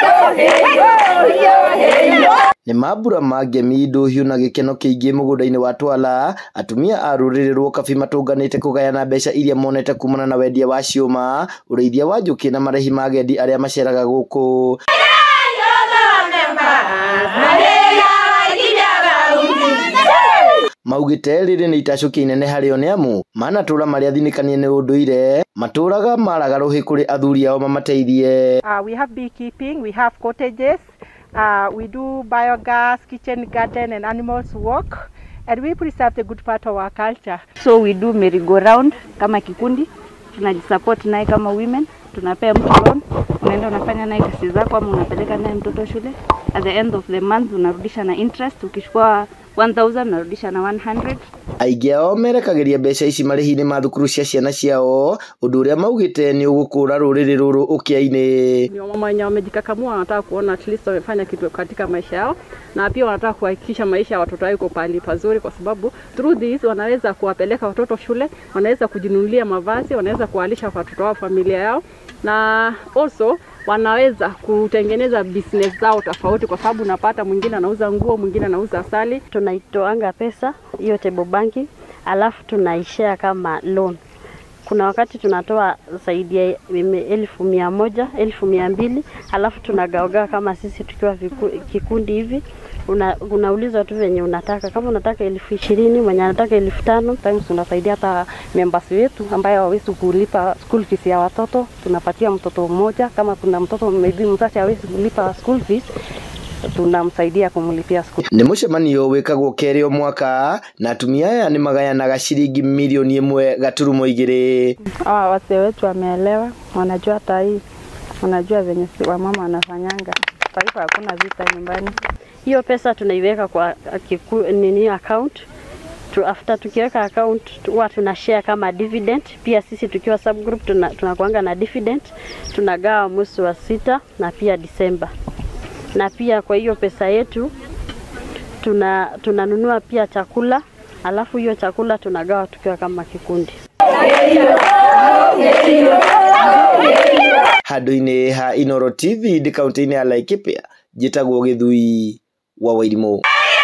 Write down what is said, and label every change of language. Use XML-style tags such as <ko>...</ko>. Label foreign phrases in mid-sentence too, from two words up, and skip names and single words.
<ki>Nĩ mambura mangemi ndũhiũ na gĩkeno kĩingĩ mũgũnda-inĩ wa Twala, atumia a rũrĩrĩ rwa Ũkabi matũnganĩte kũgayana mbeca iria monete kumana na wendia wa ciũma, ũrĩithia wa njũkĩ na marĩhi ma agendi arĩa maceraga gũkũ. Maugĩte rĩrĩ nĩ itacũkia inene harĩo nĩ amu manatũra marĩa athinĩkanie nĩ ũndũire matũraga maraga rũhĩ kũrĩ athuri ao mamateithie.</ki> <en>We have beekeeping, we have cottages, we do biogas, kitchen garden and animals walk, and we preserve the good part of our culture. So we do merry-go-round</en> <sw>kama kikundi, tunajisupport naye kama women, tunapea mtu loan, unaenda unafanya naye kazi zako ama unapeleka naye mtoto shule.</sw> <en>At the end of the month</en> <sw>unarudisha na interest, ukichukua 1000 unarudisha na 100.</sw> <ki>Aingĩ ao merekagĩria mbeca ici marĩhi-inĩ ma thukuru cia ciana ciao, ũndũ ũrĩa maugĩte nĩ ũgũkũra rũrĩrĩ rũrũ ũkĩa-inĩ.</ki> <sw>Ni mama wenye wamejikakamua wanataka kuona</sw> <en>at least</en> <sw>wamefanya kitu katika maisha yao, na pia wanataka kuhakikisha maisha ya watoto wao iko pahali pazuri, kwa sababu</sw> <en>through this</en> <sw>wanaweza kuwapeleka watoto shule, wanaweza kujinunulia mavazi, wanaweza kuwalisha watoto wao, familia yao, na also wanaweza kutengeneza business zao tofauti, kwa sababu unapata mwingine anauza nguo, mwingine anauza asali. Tunaitoanga pesa hiyo</sw> <en>table banking,</en> <sw>alafu tunaishare kama loan. Kuna wakati tunatoa zaidi ya 1,100, 1,200, alafu tunagawaga kama sisi tukiwa kikundi hivi. Unauliza tu venye unataka, kama unataka 20,000, mwenye anataka 5,000, times tunasaidia hata members wetu ambaye hawezi kulipa</sw> <en>school fees</en> <sw>ya watoto, tunapatia mtoto mmoja. Kama kuna mtoto maybe mzazi hawezi kulipa</sw> <en>school fees,</en> <sw>tunamsaidia kumlipia school.</sw> <ki>Nĩ mũcemanio wĩkagwo kerĩ o mwaka, na atumia aya nĩ magayanaga ciringi milioni 1.2.</ki> <sw>Wazee wetu wameelewa, wanajua hata hii, wanajua venye wamama wanafanyanga. Taifa hakuna vita nyumbani. Hiyo pesa tunaiweka kwa account. After tukiweka account huwa tunashare kama dividend. Pia sisi tukiwa subgroup tunakuanga na dividend. Tunagawa mwezi wa 6 na pia Disemba. Na pia kwa hiyo pesa yetu tunanunua pia chakula, alafu hiyo chakula tunagawa tukiwa kama kikundi.</sw> <ki>Handũ-inĩ ha Inooro TV kaunti-inĩ ya Laikipia, njĩtagwo Gĩthui wa Wairimũ.</ki>